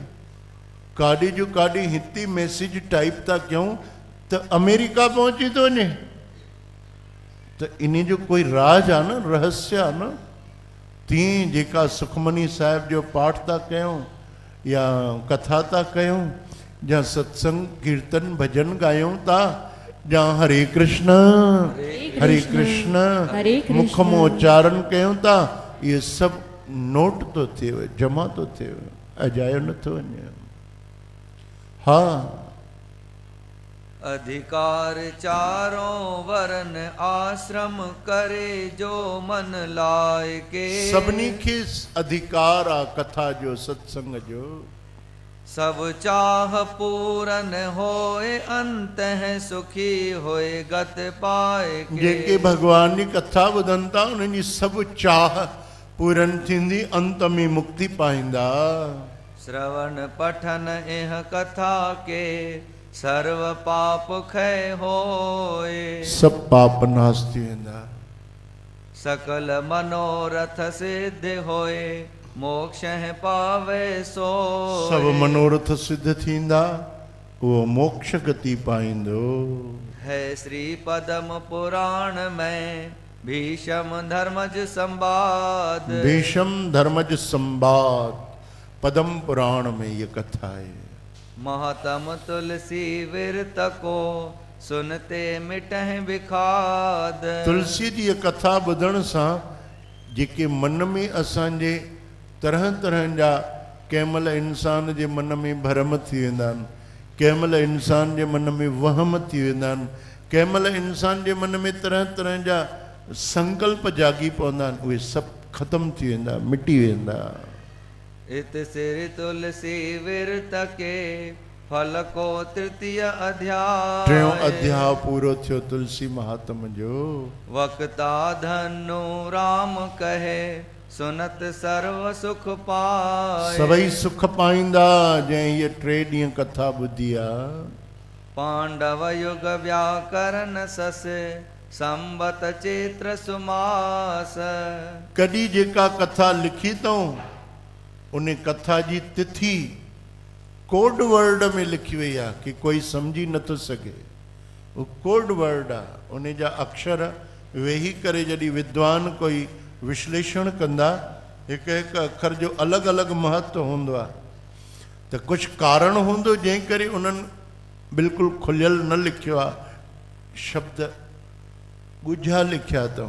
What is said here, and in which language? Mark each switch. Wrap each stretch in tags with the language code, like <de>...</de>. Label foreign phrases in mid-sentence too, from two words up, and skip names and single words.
<sd>काॾे जो काॾे हिते</sd> <en>message type</en> <sd>था कयूं त अमेरिका पहुची थो वञे। त इन जो कोई राज आहे न, रहस्य आहे न। तीअं जेका सुखमनी साहिब जो पाठ था कयूं या कथा था कयूं, या सत्संग कीर्तन भजन गायूं था, या हरे कृष्ण हरे कृष्ण मुख में उच्चारण कयूं था, ये सभु नोट तो थिए, जमा तो थिए, अजायो नथो वञे। हा,</sd> <hi>अधिकार चारों वरन आश्रम करे, जो मन लाए के।</hi> <sd>सभिनी खे अधिकार आ कथा जो, सत्संग जो।</sd> <hi>सब चाह पूरन होए, अंत है सुखी होए गत पाए के।</hi> <sd>जेके भगवान जी कथा ॿुधनि था उन्हनि जी सभु चाह पूरन थींदी, अंत में मुक्ति पाईंदा।</sd> <hi>श्रवण पठन एह कथा के, सर्व पाप खै होए।</hi> <sd>सब पाप नाश थी वेंदा।</sd> <hi>सकल मनोरथ सिद्ध होए, मोक्ष है पावे सो।</hi> <sd>सब मनोरथ सिद्ध थींदा, उहो मोक्ष गति पाईंदो।</sd> <hi>है श्री पदम पुराण में भीषम धर्मज संवाद। भीषम धर्मज संवाद पदम पुराण में ये कथा है। महतम तुलसी विरत को सुनते मिटह विखाद।</hi> <sd>तुलसी जी ये कथा ॿुधण सां जेके मन में असांजे तरह तरह जा कंहिंमहिल इंसान जे मन में भरम थी वेंदा आहिनि, कंहिंमहिल इंसान जे मन में वहम थी वेंदा आहिनि, कंहिंमहिल इंसान जे मन में तरह तरह जा संकल्प जागी पवंदा आहिनि, उहे सभु ख़तमु थी वेंदा, मिटी वेंदा।</sd> <hi>इत सिर तुलसी विरत के फल को तृतीय अध्याय।</hi> <sd>टियों अध्याय पूरो थियो तुलसी महात्म जो।</sd> <hi>वक्ता धनु राम कहे सुनत सर्व सुख पाए।</hi> <sd>सभई सुख पाईंदा जंहिं ये 3 ॾींहं कथा ॿुधी आहे।</sd> <hi>पांडव युग व्याकरण सस संबत चैत्र सुमास।</hi> <sd>कॾहिं जेका कथा लिखी अथऊं उन कथा जी तिथि</sd> <en>code word</en> <sd>में लिखी वई आहे कि कोई सम्झी नथो सघे। वो</sd> <en>code word</en> <sd>आहे, उन जा अक्षर वेही करे जॾहिं विद्वान कोई विश्लेषण कंदा, हिकु हिकु अखर जो अलॻि अलॻि महत्व हूंदो आहे। त कुझु कारण हूंदो जंहिं करे उन्हनि बिल्कुलु खुलियल न लिखियो आहे, शब्द ॻुझा लिखिया अथऊं।</sd>